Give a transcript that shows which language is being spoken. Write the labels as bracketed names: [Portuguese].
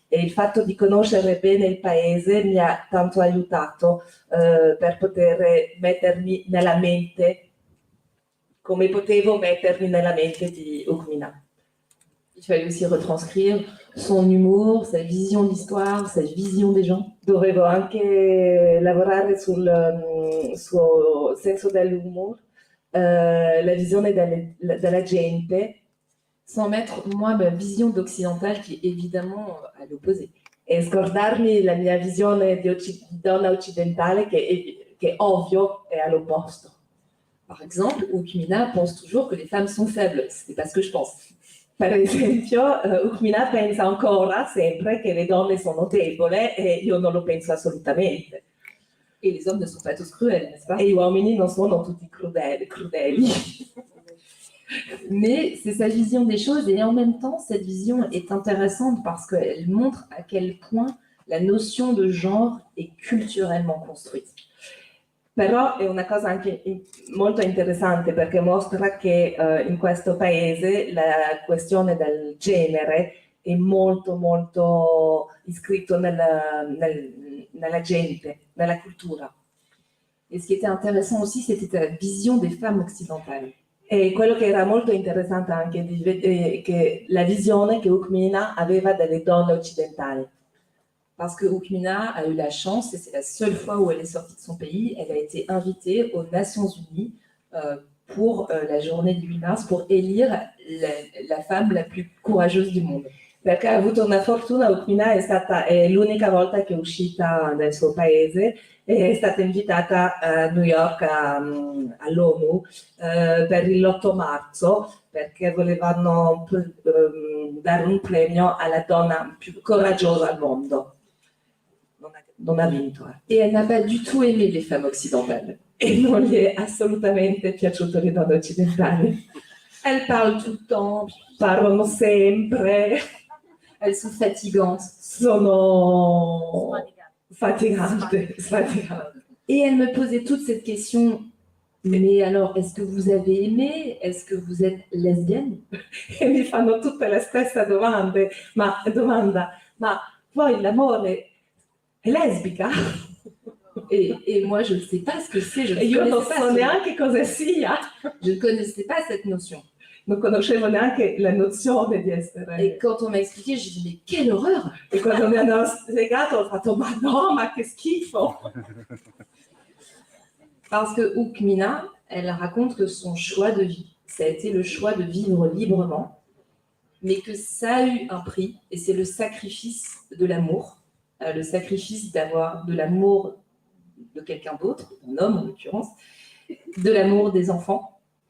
[Italian] E il fatto di conoscere bene il paese mi ha tanto aiutato per poter mettermi nella mente come potevo mettermi nella mente di Oukmina. [French] Il fallait aussi retranscrire son humour, sa vision de l'histoire, sa vision des gens. [Italian] Dovevo anche lavorare sul suo senso dell'umor, la visione della gente, [French] sans mettre, moi, ma vision d'occidentale qui est évidemment à l'opposé. [Italian] E scordarmi la mia visione di donna occidentale che è ovvio è all'opposto. [French] Par exemple, Oukmina pense toujours que les femmes sont faibles. C'est pas ce que je pense. [Italian] Per esempio, Oukmina pensa ancora sempre che le donne sono deboli e io non lo penso assolutamente. [French] Et les hommes ne sont pas tous cruels, n'est-ce pas? [Italian] E gli uomini non sono tutti crudeli. [French] Mais c'est sa vision des choses et en même temps, cette vision est intéressante parce qu'elle montre à quel point la notion de genre est culturellement construite. [Italian] Però è una cosa anche molto interessante perché mostra che in questo paese la questione del genere è molto molto iscritto nella gente, nella cultura. [French] Et ce qui était intéressant aussi, c'était la vision des femmes occidentales. [Italian] E quello che era molto interessante anche di vedere che la visione che Oukmina aveva delle donne occidentali. [French] Parce que Oukmina a eu la chance, et c'est la seule fois où elle est sortie de son pays, elle a été invitée aux Nations Unies pour la journée du 8 mars, pour élire la femme la plus courageuse du monde. [Italian] Perché ha avuto una fortuna, Oukmina è l'unica volta che è uscita dal suo paese, è stata invitata a New York all'ONU per l'8 marzo, perché volevano dare un premio alla donna più coraggiosa al mondo. Non ha vinto. [French] Et elle n'a pas du tout aimé les femmes occidentales. [Italian] E non gli è assolutamente piaciuto le donne occidentali. [French] Elles parlent tout le temps, [Italian] Parlano sempre, [French] elles sont fatigantes. [Italian] sono fatigante. [French] Et elle me posait toute cette question, mais alors, est-ce que vous avez aimé? Est-ce que vous êtes lesbienne? [Italian] E mi fanno tutte le stesse domande, ma poi l'amore è lesbica? [French] Et moi, je ne sais pas ce que c'est. [Italian] E io non so neanche cosa sia. [French] Je ne connaissais pas cette notion. [Italian] Non conoscevo neanche la nozione di essere. [French] Et quand on m'a expliqué, j'ai dit, mais quelle horreur! [Italian] E quando mi hanno spiegato ho fatto, ma no, ma che schifo! [French] Parce que Oukmina, elle raconte que son choix de vie, ça a été le choix de vivre librement, mais que ça a eu un prix, et c'est le sacrifice de l'amour, le sacrifice d'avoir de l'amour de quelqu'un d'autre, un homme en l'occurrence, de l'amour des enfants.